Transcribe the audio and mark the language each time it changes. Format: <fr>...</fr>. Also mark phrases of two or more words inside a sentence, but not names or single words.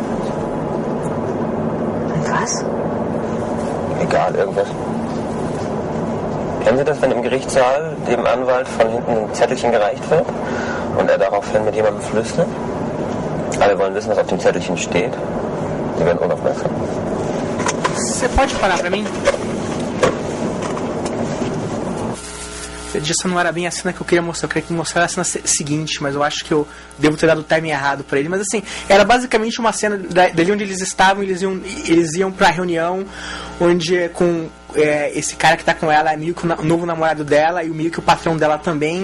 <de>Und was? Egal, irgendwas. Kennen Sie das, wenn im Gerichtssaal dem Anwalt von hinten ein Zettelchen gereicht wird und er daraufhin mit jemandem flüstert? Alle wollen wissen, was auf dem Zettelchen steht. Sie werden unaufmerksam.</de> <pt>Você pode parar pra mim? Essa não era bem a cena que eu queria mostrar. Eu queria mostrar a cena seguinte, mas eu acho que eu devo ter dado o timing errado pra ele. Mas assim, era basicamente uma cena dali onde eles estavam. Eles iam pra reunião onde com esse cara que tá com ela é meio que o novo namorado dela e meio que o patrão dela também.</pt>